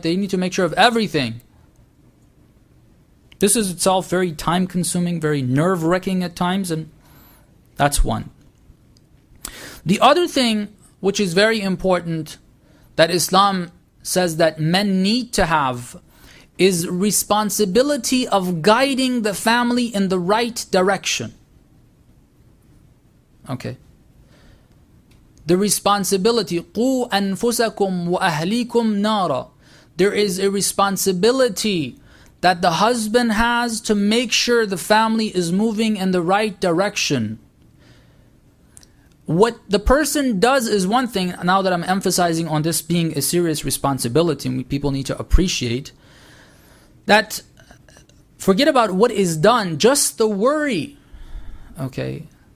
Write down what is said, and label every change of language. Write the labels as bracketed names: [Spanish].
[English] They need to make sure of everything. This is itself very time consuming, very nerve-wracking at times, and that's one. The other thing which is very important that Islam says that men need to have is responsibility of guiding the family in the right direction. Okay. The responsibility, [Arabic] قُوا أَنفُسَكُمْ وَأَهْلِيكُمْ نَارًا. [English] There is a responsibility that the husband has to make sure the family is moving in the right direction. What the person does is one thing, now that I'm emphasizing on this being a serious responsibility, and people need to appreciate, that forget about what is done, just the worry. Okay.